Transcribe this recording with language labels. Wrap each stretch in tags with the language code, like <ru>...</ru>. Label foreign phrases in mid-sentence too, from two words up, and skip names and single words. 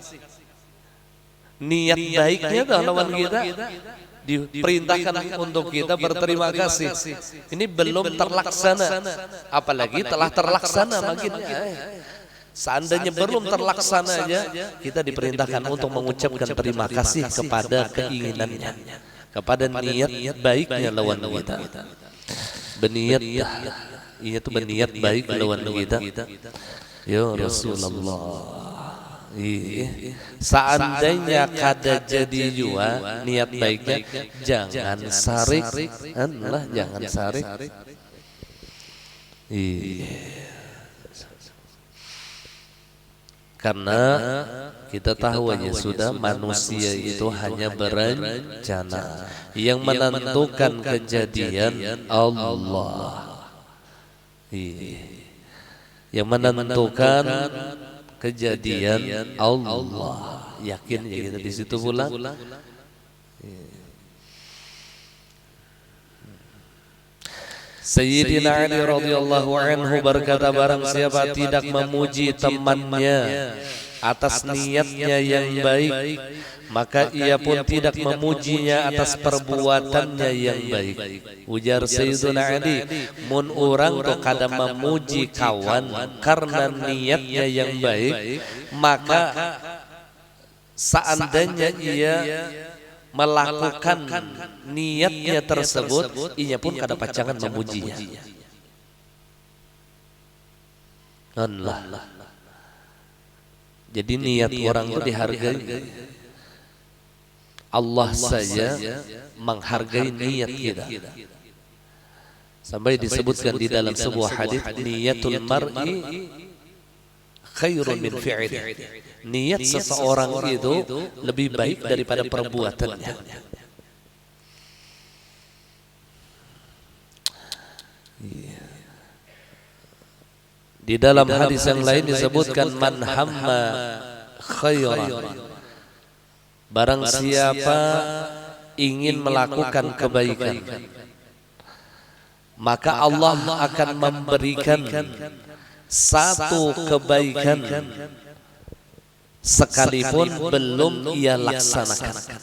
<id>Niat baiknya tuh lawan kita diperintahkan untuk kita berterima kasih. Ini belum terlaksana, apalagi telah terlaksana makinnya. Seandainya belum terlaksana aja, kita diperintahkan untuk mengucapkan terima kasih kepada keinginannya, kepada niat baiknya lawan kita. Berniat, ia itu berniat baik lawan kita.</id> <ar>Ya Rasulullah.</ar> <bjn>Seandainya kada jadi juga niat baiknya, jangan sarik, jangan sarik.</bjn> <id>Karena kita tahu aja sudah manusia itu hanya berencana. Yang menentukan kejadian Allah. Yang menentukan kejadian Allah. Yakin ya kita di situ pula. Sayyidina Ali</id> <ar>radhiyallahu anhu</ar> <id>berkata, barang siapa tidak memuji temannya atas niatnya yang baik, maka ia pun tidak memujinya atas perbuatannya yang baik.</id> <bjn>Ujar Sayyidina Ali, mun orang tu kada memuji kawan karena niatnya yang baik, maka seandainya ia melakukan niatnya tersebut, ia pun kada pacangan memujinya.</bjn> <id>Allah. Jadi niat orang itu dihargai. Allah saja menghargai niat kita. Sampai disebutkan di dalam sebuah hadis,</id> <ar>niatul mar'i khairun min fi'li.</ar> <id>Niat seseorang itu lebih baik daripada perbuatannya. Di dalam hadis yang lain disebutkan,</id> <ar>man hamma khairan,</ar> <id>barang siapa ingin melakukan kebaikan, maka Allah akan memberikan satu kebaikan sekalipun belum ia laksanakan.</id>